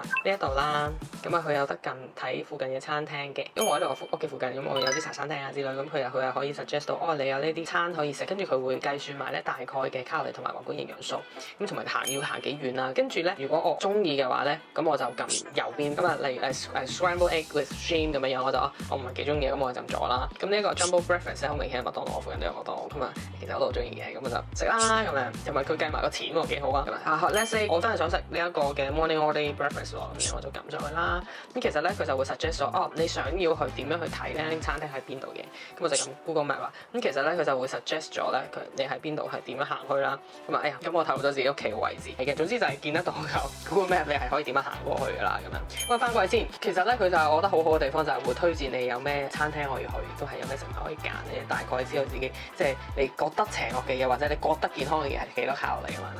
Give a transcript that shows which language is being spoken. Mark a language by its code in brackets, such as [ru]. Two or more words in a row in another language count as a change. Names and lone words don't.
[yue] 呢一度啦，咁啊佢有得近睇附近嘅餐廳嘅，因為我喺度我屋企附近，咁我有啲茶餐廳啊之類，咁佢又可以 suggest 到你有呢啲餐可以食，跟住佢會計算埋咧大概嘅卡路里同埋宏觀營養素，咁同埋要行幾遠啦。跟住咧，如果我中意嘅話咧，咁我就撳右邊。咁啊，例如 [en] scrambled egg with shrimp [yue] 咁樣樣，我唔係幾中意，咁我就撳咗啦。咁呢一個 [en] jumbo breakfast [yue] 咧，好明顯係麥當勞，我附近都有麥當勞，咁啊其實我都好中意嘅，咁我就食啦咁樣，同埋佢計埋個錢喎，幾好啊。 [en] Let's say [yue] 我真係想食呢一個嘅 [en] morning all day breakfast [yue] 喎，咁我就撳上去啦。咁其實咧佢就會 suggest 咗，你想要去點樣去睇咧？餐廳喺邊度嘅？咁我就撳 Google Map 啦。咁其實咧佢就會 suggest 咗咧，你喺邊度係點樣行行去啦。咁啊，哎呀，咁我透露咗自己屋企嘅位置係嘅。總之就係見得到有 Google Map，你係可以點樣行過去㗎啦咁樣。咁啊，翻過去先，其實咧佢就係我覺得好好嘅地方，就係會推薦你有咩餐廳可以去，都係有咩食物可以揀，你大概知道自己即係你覺得邪惡嘅嘢或者你覺得健康嘅嘢係幾多卡路里㗎嘛。